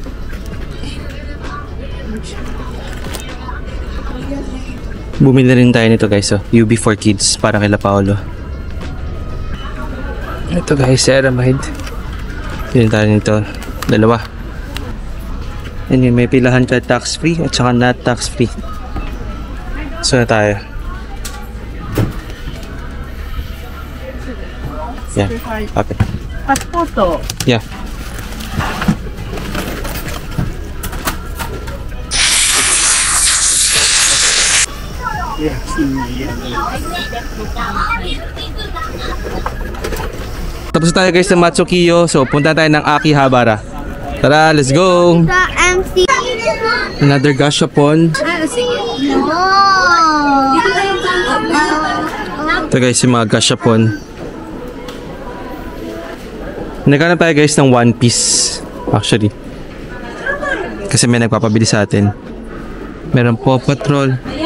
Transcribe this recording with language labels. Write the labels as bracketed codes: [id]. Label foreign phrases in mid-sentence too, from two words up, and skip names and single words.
[tl] Bumili na rin tayo nito guys, UB4 Kids para kay Paolo. Ito guys, ceramide. Pili tayo nito, dalawa. And yun, may pilahan ka [en] tax free [tl] at saka [en] not tax free. [tl] So na tayo. [en] Yeah, okay. Paspoto. Yeah. [tl] Tapos tayo guys sa Matsukiyo. So punta tayo ng Akihabara. Tara, [en] let's go. MC. Another gashapon. [tl] Ito guys yung mga gashapon. Naghanap tayo guys ng One Piece. Actually, kasi may nagpapabili sa atin. Meron Paw Patrol.